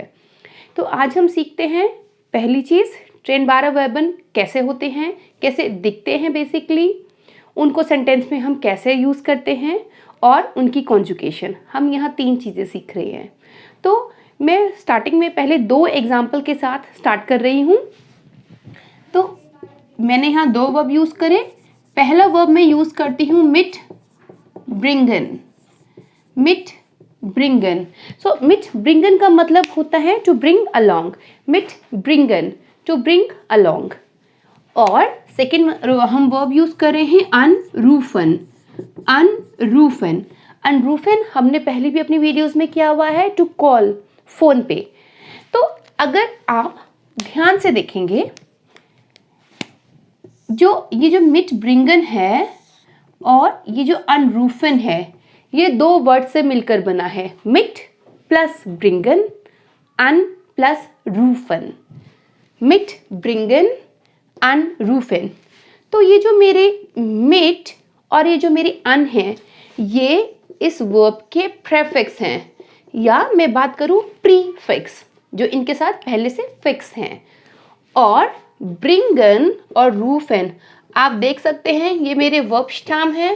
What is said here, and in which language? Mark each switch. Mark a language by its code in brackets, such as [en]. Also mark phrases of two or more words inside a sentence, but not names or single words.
[hi] तो आज हम सीखते हैं पहली चीज़, [de] trennbare Verben [hi] कैसे होते हैं, कैसे दिखते हैं बेसिकली, उनको सेंटेंस में हम कैसे यूज़ करते हैं और उनकी कॉन्जुगेशन. हम यहाँ 3 चीज़ें सीख रहे हैं. तो मैं स्टार्टिंग में पहले 2 एग्जाम्पल के साथ स्टार्ट कर रही हूँ. तो मैंने यहाँ 2 वर्ब यूज़ करे. पहला वर्ब मैं यूज़ करती हूँ mitbringen. mitbringen. सो mitbringen का मतलब होता है [en] to bring along. [hi] mitbringen [en] to bring along. [hi] और सेकेंड हम वर्ब यूज़ कर रहे हैं anrufen. anrufen. anrufen हमने पहले भी अपनी वीडियोस में किया हुआ है, [en] to call, [hi] फ़ोन पे. तो अगर आप ध्यान से देखेंगे, ये जो mitbringen है और ये जो anrufen है, ये 2 वर्ड से मिलकर बना है. mit प्लस bringen, an प्लस rufen. [de] mitbringen, anrufen. [hi] तो ये जो मेरे mit और ये जो मेरी an है, ये इस वर्ब के प्रेफिक्स हैं, या मैं बात करूं प्रीफिक्स, जो इनके साथ पहले से फिक्स हैं. और ब्रिंगन और रूफन आप देख सकते हैं, ये मेरे वर्ब स्टाम है.